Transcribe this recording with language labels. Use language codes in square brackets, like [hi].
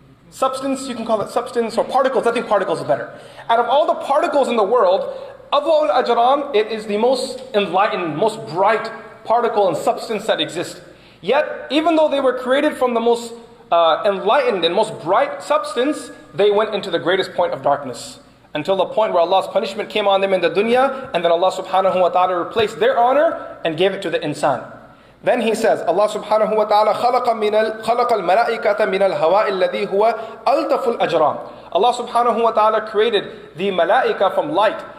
[en] Substance, you can call it substance, or particles. I think particles is better. Out of all the particles in the world, Adwa al-Ajram, it is the most enlightened, most bright particle and substance that exists. Yet, even though they were created from the most enlightened and most bright substance, they went into the greatest point of darkness. until the point where Allah's punishment came on them in the dunya, and then Allah subhanahu wa ta'ala replaced their honor and gave it to the insan. Then he says, [ar] Allah subhanahu wa ta'ala خلق الملائكة من الهواء الذي هو ألطف الأجرام. [en] Allah subhanahu wa ta'ala created the malaika from light.